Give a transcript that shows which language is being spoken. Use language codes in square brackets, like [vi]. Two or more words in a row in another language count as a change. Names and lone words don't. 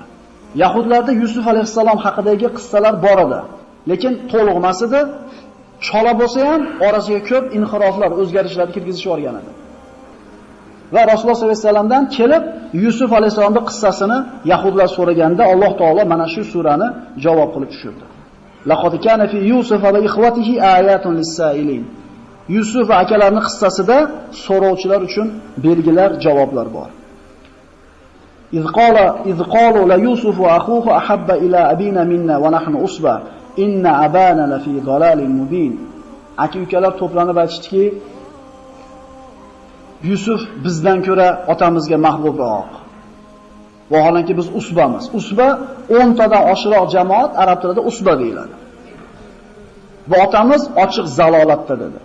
[uz] Yahudlarda Yusuf alayhissalom haqidagi qissalar bor edi, lekin to'liq emas edi. Chola bo'lsa ham orasiga ko'p inxiroflar, o'zgarishlarni kirgizib yuborgan edi. Va Rasululloh [ar] صلى الله عليه [uz] vasallamdan kelib Yusuf alayhissalomning qissasini yahudlar so'raganda Alloh taolo mana shu surani javob qilib tushirdi. [ar] لقد كان في يوسف وإخوته آيات للسائلين. [uz] Yusuf va akalarining qissasida so'rovchilar uchun belgilar, javoblar bor. [ar] إذ قالوا ليوسف وأخوه أحب إلى أبينا منا ونحن عصبة إن أبانا لفي ضلال مبين. [uz] Aka-ukalar to'planib aytishdiki, Yusuf bizdan ko'ra otamizga mahbubroq. Vaholanki biz usbamiz. Usba 10 tadan oshiroq jamoat arab tilida usba deyiladi. Va otamiz ochiq zalolatda dedi.